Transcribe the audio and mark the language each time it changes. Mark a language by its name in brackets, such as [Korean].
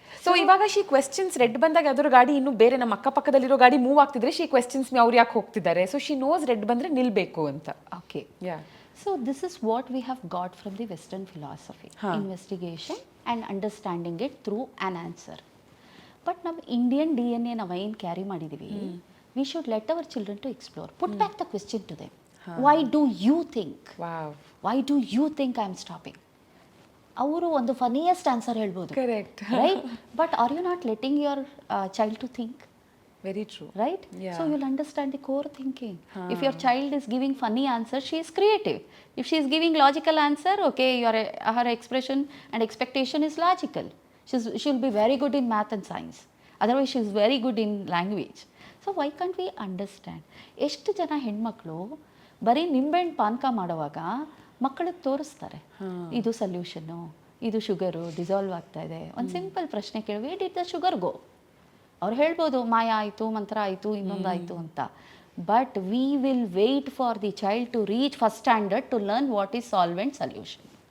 [Kannada] So ಇವಾಗ she questions, red ಬಂದಾಗ ಯಾವ್ದಾದ್ರು ಗಾಡಿ ಇನ್ನೂ ಬೇರೆ ನಮ್ಮ ಅಕ್ಕಪಕ್ಕದಲ್ಲಿರೋ ಗಾಡಿ ಮೂವ್ ಆಗ್ತಿದ್ರೆ [English] she questions me, [Kannada] ಅವ್ರು ಯಾಕೆ ಹೋಗ್ತಿದ್ದಾರೆ? ಸೊ ಶಿ ನೋಸ್ ರೆಡ್ ಬಂದರೆ ನಿಲ್ಬೇಕು ಅಂತ. Okay, yeah. [English] So this is what we have got from the Western philosophy, investigation and understanding it through an answer. But [Kannada] ನಮ್ಮ ಇಂಡಿಯನ್ DNA ನಾವು ಏನು carry ಮಾಡಿದ್ದೀವಿ, [English] we should let our children to explore. Put back the question to them. Why do you think wow, why do you think I am stopping? [Kannada] ಅವರು ಒಂದು ಫನಿಯೆಸ್ಟ್ answer ಹೇಳ್ಬೋದು, [English] Correct, right? But are you not letting your child to think? Very true. Right? Yeah. So you'll understand the core thinking. If your child is giving funny answer, she is creative. If she is giving logical answer, okay, her expression and expectation is logical. She'll be very good in math and science. Otherwise, she is very good in language. So why can't we understand? [Kannada] ಎಷ್ಟು ಜನ ಹೆಣ್ಮಕ್ಳು ಬರೀ ನಿಂಬೆಹಣ್ಣು ಪಾನಕ ಮಾಡುವಾಗ ಮಕ್ಕಳಿಗೆ ತೋರಿಸ್ತಾರೆ, ಇದು ಸೊಲ್ಯೂಷನ್ನು, ಇದು ಶುಗರು ಡಿಸಾಲ್ವ್ ಆಗ್ತಾ ಇದೆ. ಒಂದು ಸಿಂಪಲ್ ಪ್ರಶ್ನೆ ಕೇಳಿ, [English] Where did the sugar go? [Kannada] ಅವ್ರು ಹೇಳ್ಬೋದು ಮಾಯ ಆಯಿತು, ಮಂತ್ರ ಆಯಿತು, ಇನ್ನೊಂದಾಯಿತು ಅಂತ. [English] But we will wait for the child to reach first standard to learn what is solvent solution.